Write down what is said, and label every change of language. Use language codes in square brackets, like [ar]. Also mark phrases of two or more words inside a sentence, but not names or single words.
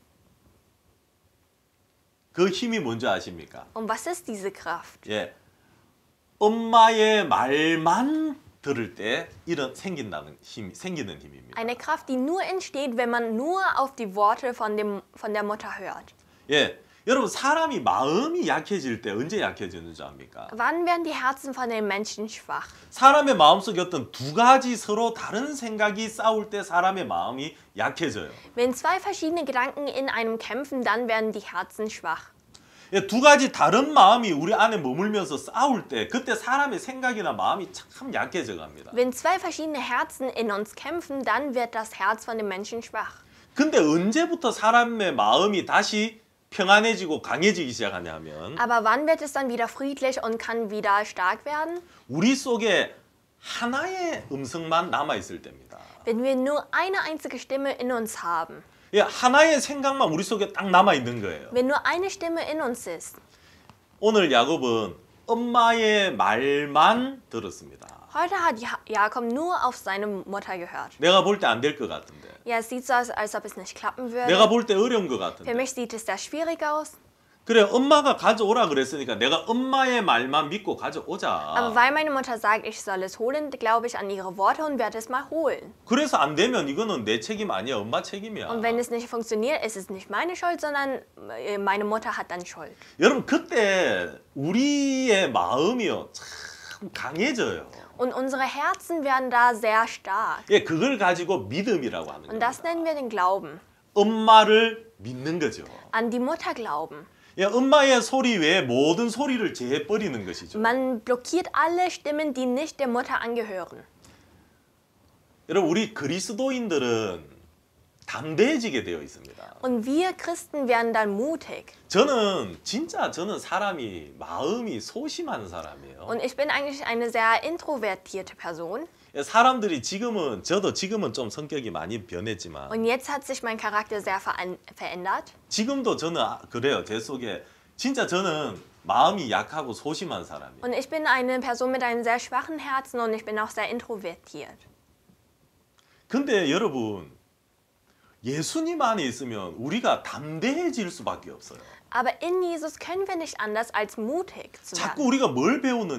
[ko] 그 힘이 뭔지 아십니까? [de] Und was ist diese Kraft? [ko] 예, 엄마의 말만 들을 때 생기는 힘입니다. [de] Eine Kraft, die nur entsteht, wenn man nur auf die Worte von der Mutter hört. [ko] 예, 여러분 사람이 마음이 약해질 때 언제 약해지는 줄 압니까? [de] Wann werden die Herzen von den Menschen schwach? [ko] 사람의 마음속에 어떤 두 가지 서로 다른 생각이 싸울 때 사람의 마음이 약해져요. [de] Wenn zwei verschiedene Gedanken in einem kämpfen, dann werden die Herzen schwach. [ko] 예, 두 가지 다른 마음이 우리 안에 머물면서 싸울 때 그때 사람의 생각이나 마음이 참 약해져 갑니다. [de] Wenn zwei verschiedene Herzen in uns kämpfen, dann wird das Herz von den Menschen schwach. [ko] 근데 언제부터 사람의 마음이 다시 평안해지고 강해지기 시작하냐면 [de] Aber wann wird es dann wieder friedlich und kann wieder stark werden? [ko] 우리 속에 하나의 음성만 남아 있을 때입니다. [de] Wenn wir nur eine einzige Stimme in uns haben. [ko] 예, 하나의 생각만 우리 속에 딱 남아 있는 거예요. [de] Wenn nur eine Stimme in uns ist. [ko] 오늘 야곱은 엄마의 말만 들었습니다. [de] Heute hat Jakob nur auf seine Mutter gehört. [ko] 내가 볼 때 안 될 것 같은데. [de] Ja, es sieht so aus, als ob es nicht klappen würde. [ko] 내가 볼 때 어려운 것 [de] Für [ko] 같은데. [de] mich sieht es sehr schwierig aus. [ko] 그래, 엄마가 가져오라 그랬으니까 내가 엄마의 말만 믿고 [de] Aber [ko] 가져오자. [de] weil meine Mutter sagt, ich soll es holen, glaube ich an ihre Worte und werde es mal holen. [ko] 그래서 안 되면 이거는 내 책임 아니야, 엄마 책임이야. [de] Und wenn es nicht funktioniert, ist es nicht meine Schuld, sondern meine Mutter hat dann Schuld. [ko] 여러분 그때 우리의 마음이요 참 강해져요. [de] Und unsere Herzen werden da sehr stark. [ko] 예, 그걸 가지고 믿음이라고 하는 [de] Und [ko] 거예요. [de] das nennen wir den Glauben. [ko] 엄마를 믿는 거죠. [de] An die Mutter glauben. [ko] 예, 엄마의 소리 외에 모든 소리를 제해버리는 것이죠. [de] Man blockiert alle Stimmen, die nicht der Mutter angehören. [ko] 여러분 우리 그리스도인들은 담대해지게 되어 있습니다. [de] Und wir Christen werden dann mutig. [ko] 저는 사람이 마음이 소심한 사람이에요. [de] Und ich bin eigentlich eine sehr introvertierte Person. [ko] 예, 사람들이 저도 지금은 좀 성격이 많이 변했지만 [de] Und jetzt hat sich mein Charakter sehr verändert. [ko] 지금도 저는 그래요. 제 속에 진짜 저는 마음이 약하고 소심한 사람이에요. [de] Und ich bin eine Person mit einem sehr schwachen Herzen und ich bin auch sehr introvertiert. [ko] 근데 여러분 예수님 안에 있으면 우리가 담대해질 수밖에 없어요. [de] Aber in Jesus können wir nicht anders als mutig zu [ko] 자꾸 [de] werden. [ko] 우리가 뭘 배우느냐